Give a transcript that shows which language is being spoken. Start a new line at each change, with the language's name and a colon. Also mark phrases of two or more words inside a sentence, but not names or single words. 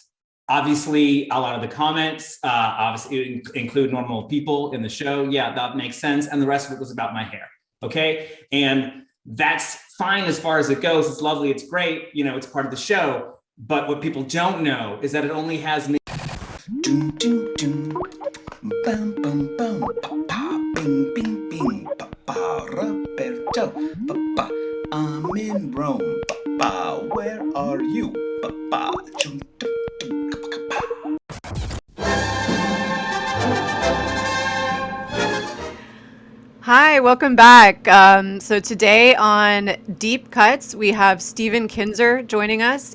English: Obviously, a lot of the comments obviously include normal people in the show. Yeah, that makes sense. And the rest of it was about my hair. Okay. And that's fine as far as it goes. It's lovely. It's great. You know, it's part of the show. But what people don't know is that it only has me. Doom, doom, doom. Bam, bam, bam. Pa, bing, bing, bing. Pa, Roberto. Pa, I'm in Rome. Pa, where are you? Pa, chum, dum. Hi, welcome back. So today on Deep Cuts, we have Stephen Kinser joining us.